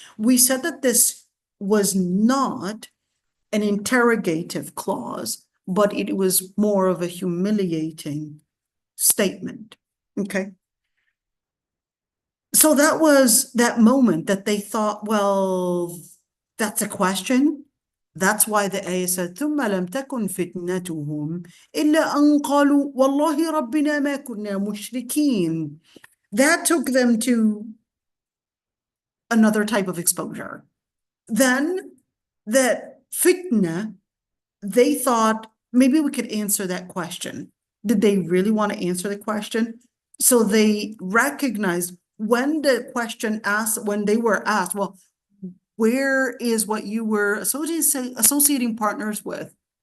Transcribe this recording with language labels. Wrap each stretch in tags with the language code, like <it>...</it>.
<en>We said that this was not an interrogative clause, but it was more of a humiliating statement. Okay. So that was that moment that they thought, well, that's a question. That's why the ayah said,</en> <ar>ثُمَّ لَمْ تَكُنْ فِتْنَتُهُمْ إِلَّا أَنْ قَالُوا وَاللَّهِ رَبِّنَا مَا كُنَّا مُشْرِكِينَ.</ar> <en>That took them to another type of exposure. Then that fitna, they thought, maybe we could answer that question. Did they really want to answer the question? So they recognized when the question asked, when they were asked, well, where is what you were associating partners with?</en>